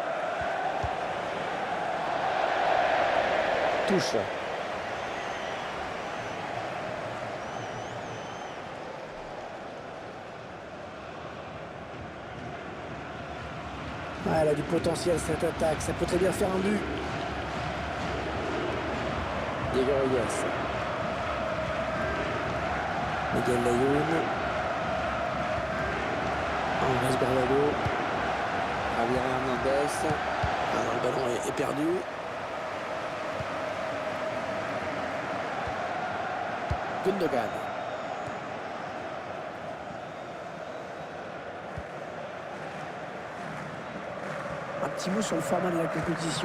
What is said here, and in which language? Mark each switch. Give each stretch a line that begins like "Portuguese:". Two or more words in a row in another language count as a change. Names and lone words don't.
French: Touche. Elle a du potentiel cette attaque, ça peut très bien faire un but. Diego Reyes. Miguel Layoun. Andrés Guardado. Javier Hernandez. Alors le ballon est perdu. Gundogan. Un petit mot sur le format de la compétition.